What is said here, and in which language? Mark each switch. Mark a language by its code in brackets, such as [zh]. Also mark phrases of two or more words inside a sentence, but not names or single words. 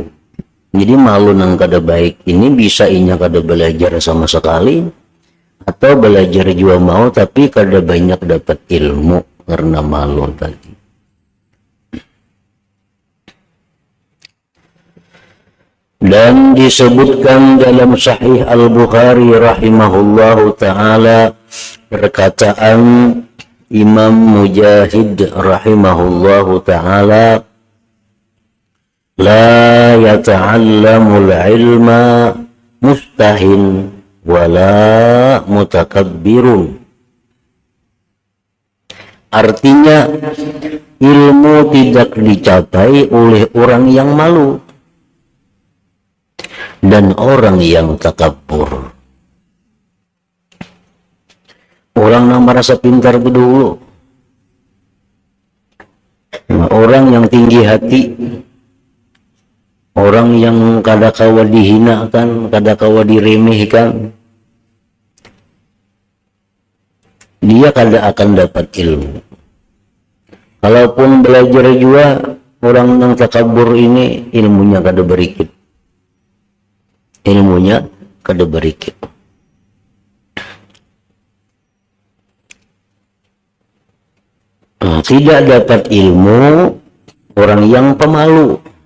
[bjn] Jadi malu nang kada baik ini bisa inya kada belajar sama sekali, atau belajar juga mau tapi kada banyak dapat ilmu karena malu tadi. [id] Dan disebutkan dalam Sahih Al-Bukhari [ar] رحمه الله تعالى [id] perkataan Imam Mujahid [ar] رحمه الله تعالى, لا يتعلم العلم مستحي ولا متكبر. [id] Artinya, ilmu tidak dicapai oleh orang yang malu dan orang yang takabur. [bjn] Orang yang merasa pintar dulu, orang yang tinggi hati, orang yang kadakawa dihinakan, kadakawa diremehkan, dia kada akan dapat ilmu. Kalaupun belajar juga, orang yang takabur ini ilmunya kada berikit. Ilmunya kada berikit. [id] Tidak dapat ilmu orang yang pemalu.